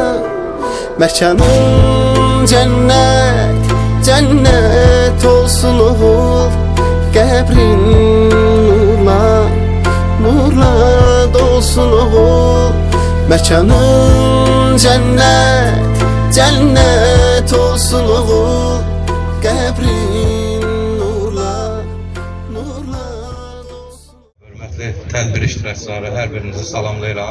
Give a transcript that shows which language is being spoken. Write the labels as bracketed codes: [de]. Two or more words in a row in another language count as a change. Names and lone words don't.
[tr] Mekanın cennet, cennet olsun oğul. [az] Qəbrin nurla, nurla dolsun oğul. [tr] Mekanın cennet, cennet olsun oğul. [az] Qəbrin nurla, nurla dolsun. Hörmətli tədbir iştirakçıları, hər birinizi salamlayıram.